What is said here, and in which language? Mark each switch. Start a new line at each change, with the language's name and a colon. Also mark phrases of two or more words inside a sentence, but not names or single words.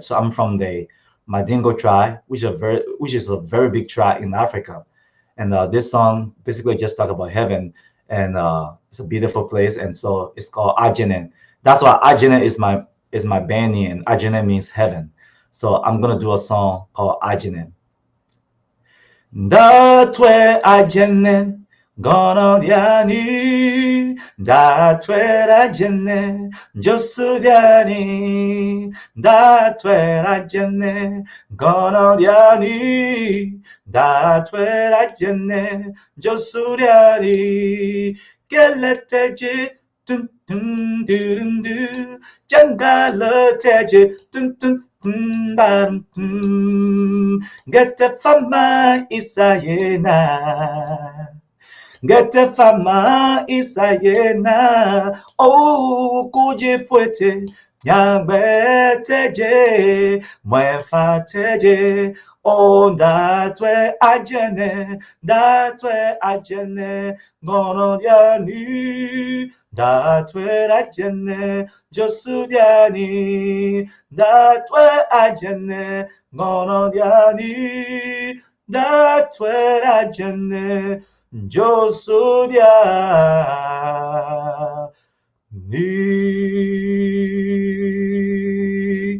English: So I'm from the Madingo tribe, which is a very big tribe in Africa. And this song basically just talk about heaven, and it's a beautiful place. And so it's called Ajenen. That's why Ajenen is my band name. Ajenen means heaven. So I'm gonna do a song called Ajenen.
Mandingo: Datwe Ajenen gonodyani, datwe Ajenen josudyani, datwe Ajenen gonodyani, datwe Ajenen josudyani, keleteji dun dun dun dun, jangala teje, dun dun dun dun dun, gata fama isayena. Ngetefama isayena o kujifwete nyangbeteje mwefateje o datwe ajene ngono yani datwe ajene josudiani datwe ajene ngono yani datwe ajene Josudia ni.